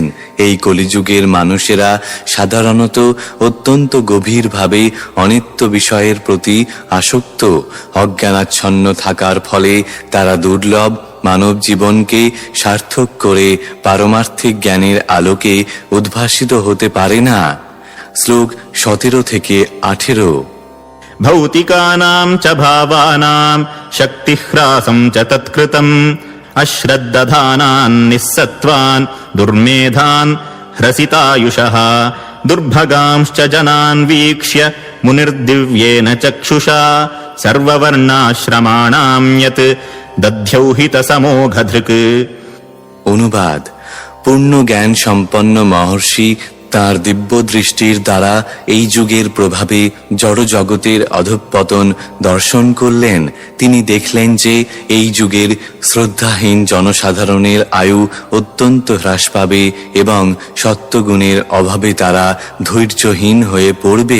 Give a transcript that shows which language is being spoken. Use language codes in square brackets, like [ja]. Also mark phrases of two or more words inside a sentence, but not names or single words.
[bn] এই কলিযুগের মানুষেরা সাধারণত অত্যন্ত গভীরভাবে অনিত্য বিষয়ের প্রতি আসক্ত। অজ্ঞানাচ্ছন্ন থাকার ফলে তারা দুর্লভ মানব জীবনকে সার্থক করে পারমার্থিক জ্ঞানের আলোকে উদ্ভাসিত হতে পারে না। শ্লোক 17 থেকে 18। [sa] भौतिकानां च भावानां शक्तिह्रासं च तत्कृतम् अश्रद्दधानान् निस्सत्त्वान् दुर्मेधान् ह्रसितायुषः दुर्भगांश्च जनान् वीक्ष्य मुनिर्दिव्येन चक्षुषा सर्ववर्णाश्रमाणां यत् दध्यौ हितसमोघधृक्। [bn] অনুবাদ: পূর্ণ জ্ঞান সম্পন্ন মহর্ষি তাঁর দিব্য দৃষ্টির দ্বারা এই যুগের প্রভাবে জড় জগতের অধঃপতন দর্শন করলেন। তিনি দেখলেন যে এই যুগের শ্রদ্ধাহীন জনসাধারণের আয়ু অত্যন্ত হ্রাস পাবে এবং সত্যগুণের অভাবে তারা ধৈর্যহীন হয়ে পড়বে।